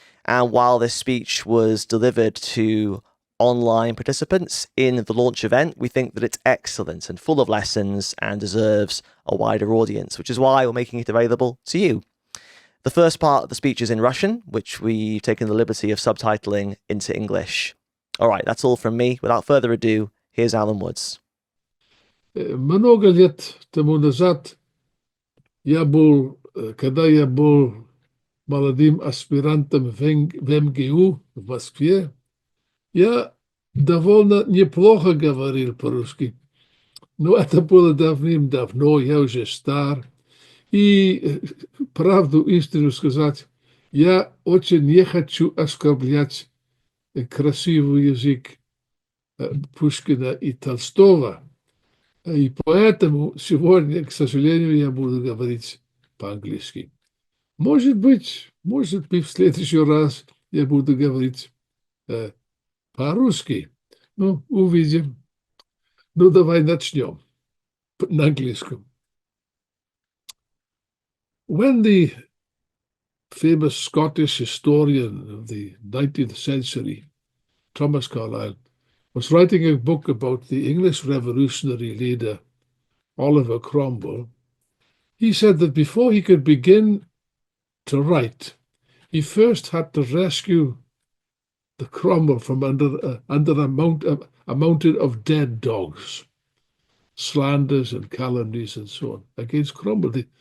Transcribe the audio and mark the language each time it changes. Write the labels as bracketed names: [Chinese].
[English] And while this speech was delivered to online participants in the launch event, we think that it's excellent and full of lessons and deserves a wider audience, which is why we're making it available to you. The first part of the speech is in Russian, which we've taken the liberty of subtitling into English. All right, that's all from me. Without further ado, here's Alan Woods. [Russian] Много лет тому назад когда я был молодым аспирантом в МГУ в Москве, я довольно неплохо говорил по-русски. Но это было давным-давно, я уже стар. И правду истину сказать, я очень не хочу оскорблять красивый язык Пушкина и Толстого. И поэтому сегодня, к сожалению, я буду говорить по-английски. Может быть, в следующий раз я буду говорить по-русски. Ну, увидим. Ну, давай начнем на английском. [English] When the famous Scottish historian of the 19th century, Thomas Carlyle, was writing a book about the English revolutionary leader Oliver Cromwell, he said that before he could begin to write, he first had to rescue the Cromwell from under a mountain of dead dogs, slanders and calumnies and so on against Cromwell.